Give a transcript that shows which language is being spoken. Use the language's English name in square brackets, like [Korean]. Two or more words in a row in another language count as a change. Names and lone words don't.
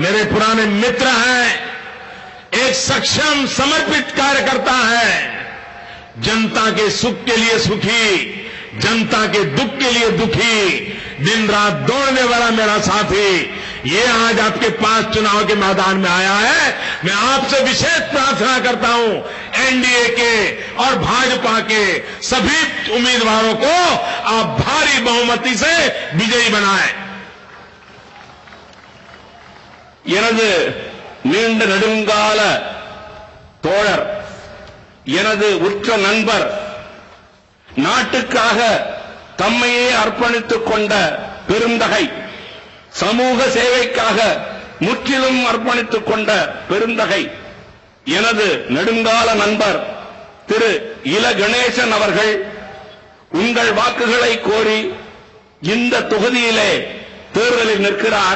[Hindi] मेरे पुराने मित्र हैं, एक सक्षम समर्पित कार्यकर्ता है, जनता के सुख के लिए सुखी, जनता के दुख के लिए दुखी, दिन रात दौड़ने वाला मेरा साथी, ये आज आपके पास चुनाव के मैदान में आया है। मैं आपसे विशेष प्रार्थना करता हूं, एनडीए के और भाजपा के सभी उम्मीदवारों को आप भारी बहुमति से विजयी बनाएं। [Tamil] எனது நீண்ட நெடுங்கால தோழர், எனது உற்ற நண்பர், நாட்டுக்காக தம்மையே அர்ப்பணித்துக் கொண்ட பெருந்தகை, சமூக சேவைக்காக முற்றிலும் அர்ப்பணித்துக் கொண்ட பெருந்தகை, எனது நெடுங்கால நண்பர் திரு இல கணேசன் அவர்கள் உங்கள் வாக்குகளை கோரி இந்த தொகுதியிலே தேர்தலில் நிற்கிறார்.